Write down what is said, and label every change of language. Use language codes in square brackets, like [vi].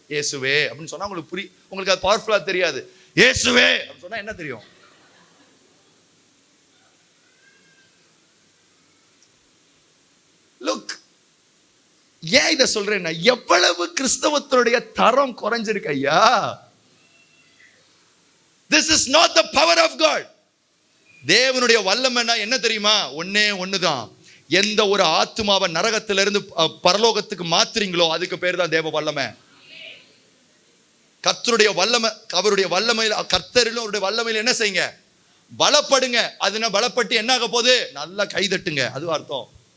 [ta] இயேசுவே அப்படின்னு சொன்னா உங்களுக்கு உங்களுக்கு அது பவர்ஃபுல்லா தெரியாது. இயேசுவே அப்படின்னு சொன்னா என்ன தெரியும்? லுக், ஏன் இதை சொல்றேன்னா எவ்வளவு கிறிஸ்தவத்தினுடைய தரம் குறைஞ்சிருக்கு ஐயா. [en] This is not the power of God. [ta] தேவனுடைய வல்லமைன்னா என்ன தெரியுமா? ஒன்னே ஒண்ணுதான். எந்த ஒரு ஆத்துமாவை நரகத்திலிருந்து பரலோகத்துக்கு மாத்துறீங்களோ அதுக்கு பேர் தான் தேவ வல்லமை. கர்த்தருடைய வல்லமை, அவருடைய வல்லமையில், கர்த்தரிலும் அவருடைய வல்லமையில் என்ன செய்யுங்க? பலப்படுங்க. அதுனா பலப்பட்டு என்ன ஆக போகுது? நல்லா கைதட்டுங்க. அது அர்த்தம்.